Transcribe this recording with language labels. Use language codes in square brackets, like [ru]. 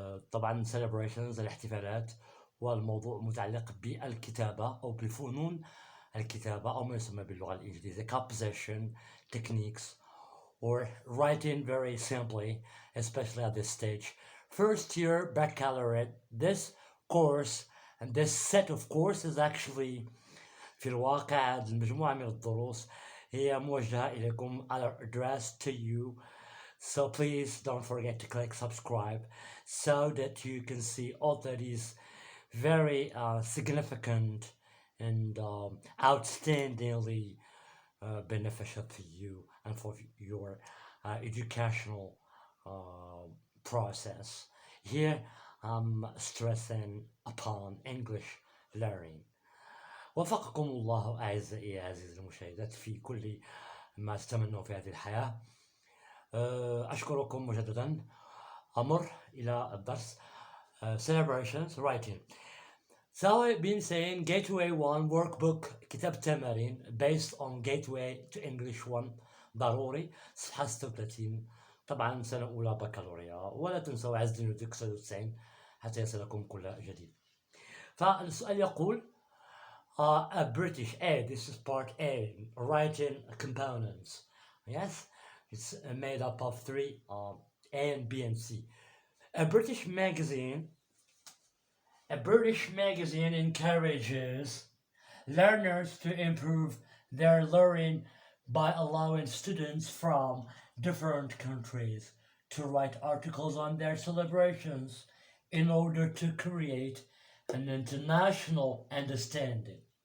[ar] طبعا celebrations الاحتفالات، والموضوع متعلق بالكتابة أو بفنون الكتابة أو ما يسمى باللغة الإنجليزية [en] composition techniques, or writing very simply, especially at this stage. First year baccalaureate, this course and this set of courses actually [ar] في الواقع هذه المجموعة من الدروس هي موجهة إليكم [en] addressed to you. So please don't forget to click subscribe so that you can see all that is very significant and outstandingly beneficial to you and for your educational process. Here I'm stressing upon English learning. [ar] وفقكم الله أعزائي عزيزي المشاهدات في كل ما تتمنوا في هذه الحياة. أشكركم مجددا. أمر إلى الدرس. [en] Celebrations writing. So I've been saying Gateway 1 workbook [ar] كتاب تمارين [en] based on Gateway to English 1 [ar] ضروري صفحة 36. طبعا سنة أولى بكالوريا، ولا تنسوا عز الدين 99 حتى يصلكم كل جديد. فالسؤال يقول [en] a British this is part A, writing components. Yes, it's made up of three A and B and C. A British magazine encourages learners to improve their learning by allowing students from different countries to write articles on their celebrations in order to create an international understanding.